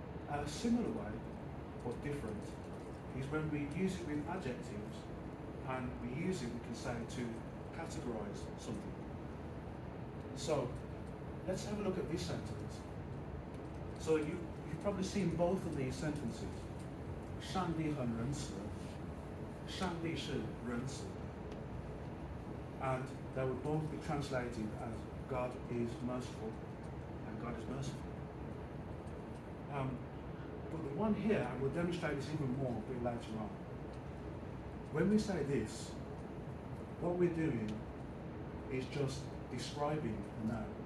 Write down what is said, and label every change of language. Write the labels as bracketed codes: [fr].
[en] A similar way, but different, is when we use it with adjectives and we use it, we can say, to categorize something. So let's have a look at this sentence. So you you've probably seen both of these sentences. [zh] 上帝很仁慈，上帝是仁慈的。 [en] And they would both be translated as God is merciful and God is merciful. But the one here, and we'll demonstrate this even more a bit later on. When we say this, what we're doing is just describing the noun.